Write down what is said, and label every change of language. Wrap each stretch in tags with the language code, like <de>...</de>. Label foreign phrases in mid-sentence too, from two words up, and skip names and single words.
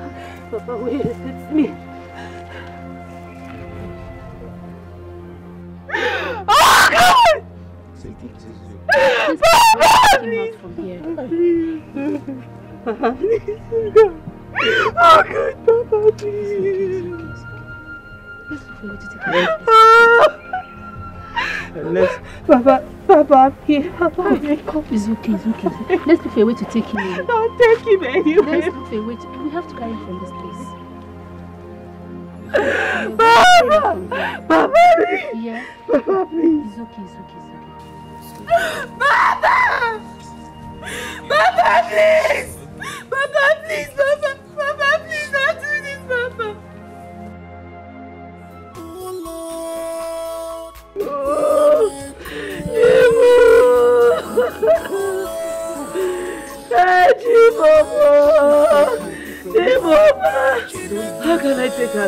<en>Papa, wait, it's me. Oh, God! Papa, please! Papa, please, God. Oh, God, Papa, please. Let's Papa, I'm here. Papa, it's okay. Let's look for a way to take him away. Don't take him anyway. Let's look for a way to... We have to carry him from this place. Papa, please. Yeah. Papa, please. It's okay. Papa! Papa, please! Papa, please, Papa! Papa, please, don't do this, Papa! How can I take her?</en>